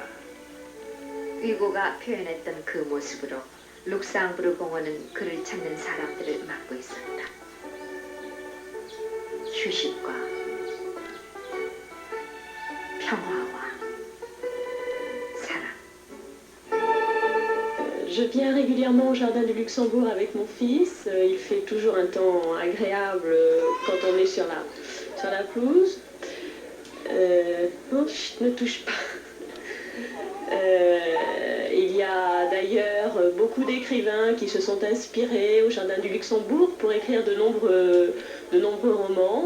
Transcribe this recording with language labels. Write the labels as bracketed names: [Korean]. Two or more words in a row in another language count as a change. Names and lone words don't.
[Korean] 위고가 표현했던 그 모습으로 룩상부르 공원은 그를 찾는 사람들을 막고 있었다. 휴식과 평화와 사랑. [French] Je viens régulièrement au Jardin du Luxembourg avec mon fils. Il fait toujours un temps agréable quand on est sur la pelouse. Non, chut, ne touche pas. Il y a d'ailleurs beaucoup d'écrivains qui se sont inspirés au Jardin du Luxembourg pour écrire de nombreux romans.